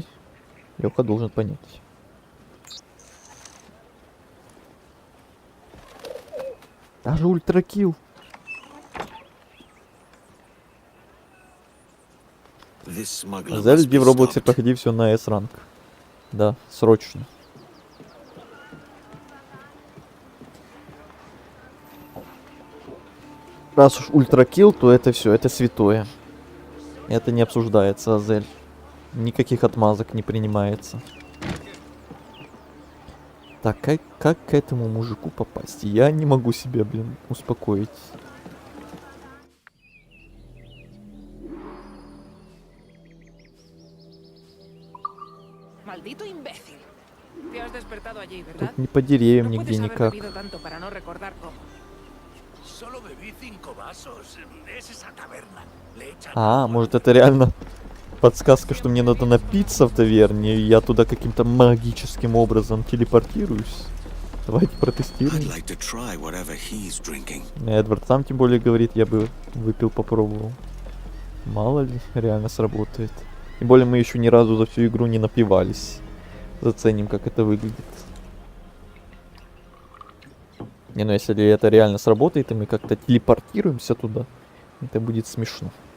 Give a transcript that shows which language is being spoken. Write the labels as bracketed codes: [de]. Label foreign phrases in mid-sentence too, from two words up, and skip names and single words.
[ru] Лёха должен понять. Даже ультракилл. [en] This smuggler [ru] Зельди [en] must be [ru] в Роблоксе [en] stopped. [ru] проходи все на S-ранг. Да, срочно. Раз уж ультракилл, то это все, это святое. Это не обсуждается, Азель. Никаких отмазок не принимается. Так, как к этому мужику попасть? Я не могу себя, блин, успокоить. [es] Maldito imbécil. Te has despertado allí, ¿verdad? [ru] Тут не по деревьям [es] No [ru] нигде [es] puedes haber [ru] никак. [es] bebido tanto para no recordar cómo. Solo bebí 5 vasos. Es esa taberna. Le echan [ru] А, может это реально подсказка, что мне надо напиться в таверне, и я туда каким-то магическим образом телепортируюсь. Давайте протестируем. [en] I'd like to try whatever he's drinking. [ru] Эдвард сам тем более говорит, я бы выпил, попробовал. Мало ли, реально сработает. Тем более мы еще ни разу за всю игру не напивались. Заценим, как это выглядит. Не, ну если это реально сработает, и мы как-то телепортируемся туда, это будет смешно.